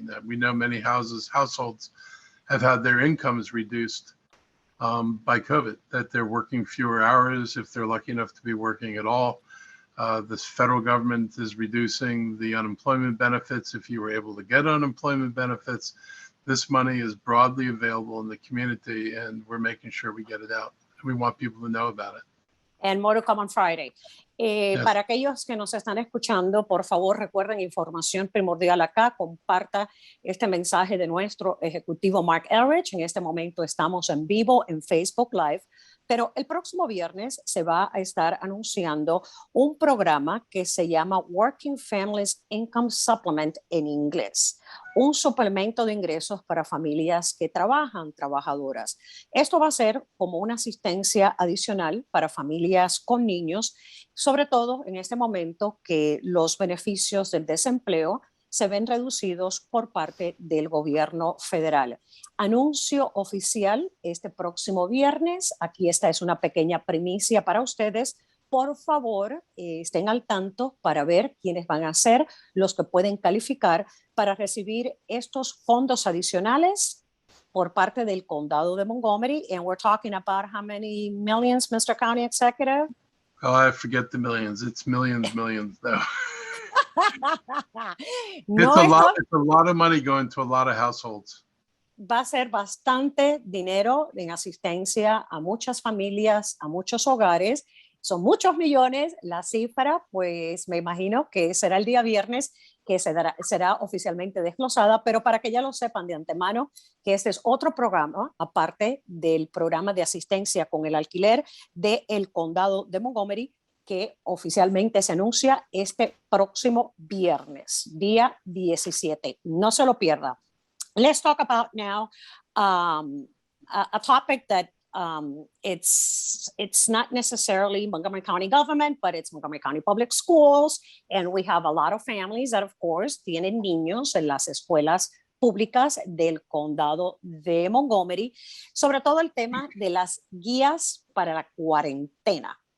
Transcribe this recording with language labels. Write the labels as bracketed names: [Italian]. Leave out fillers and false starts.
[English] That we know many households have had their incomes reduced by COVID, that they're working fewer hours if they're lucky enough to be working at all. The federal government is reducing the unemployment benefits if you were able to get unemployment benefits. This money is broadly available in the community, and we're making sure we get it out. We want people to know about it. And more to come on Friday. Yes. [Spanish] Para aquellos que nos están escuchando, por favor, recuerden información primordial acá. Comparta este mensaje de nuestro ejecutivo Marc Elrich. En este momento estamos en vivo en Facebook Live, pero el próximo viernes se va a estar anunciando un programa que se llama Working Families Income Supplement en inglés. Un suplemento de ingresos para familias que trabajan, trabajadoras. Esto va a ser como una asistencia adicional para familias con niños, sobre todo en este momento que los beneficios del desempleo se ven reducidos por parte del gobierno federal. Anuncio oficial este próximo viernes. Aquí esta es una pequeña primicia para ustedes. Por favor, estén al tanto para ver quiénes van a ser los que pueden calificar para recibir estos fondos adicionales por parte del condado de Montgomery. [English] And we're talking about how many millions, Mr. County Executive? Oh, I forget the millions. It's millions though. No, it's a lot of money going to a lot of households. [Spanish] Va a ser bastante dinero en asistencia a muchas familias, a muchos hogares. Son muchos millones. La cifra, pues me imagino que será el día viernes que será oficialmente desglosada, pero para que ya lo sepan de antemano, que este es otro programa, aparte del programa de asistencia con el alquiler del condado de Montgomery, que oficialmente se anuncia este próximo viernes, día 17. No se lo pierda. [English] Let's talk about now a topic that it's not necessarily Montgomery County government, but it's Montgomery County Public Schools. And we have a lot of families that, of course, [Spanish] tienen niños en las escuelas públicas del condado de Montgomery, sobre todo el tema de las guías para la cuarentena.